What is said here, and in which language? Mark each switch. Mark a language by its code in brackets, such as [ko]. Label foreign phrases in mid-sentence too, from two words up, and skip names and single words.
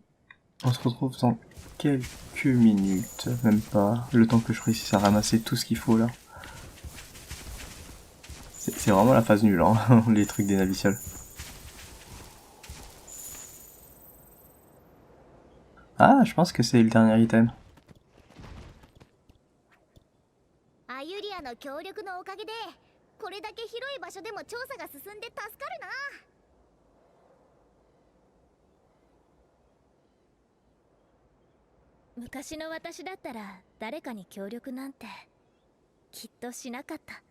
[fr] On se retrouve dans quelques minutes, même pas. Le temps que je réussisse à ramasser tout ce qu'il faut là. C'est vraiment la phase nulle, hein, les trucs des navicioles. Ah, je pense que c'est le dernier item. [ja] アユリアの協力のおかげでこれだけ広い場所でも調査が進んで助かるな。昔の私だったら誰かに協力なんてきっとしなかった。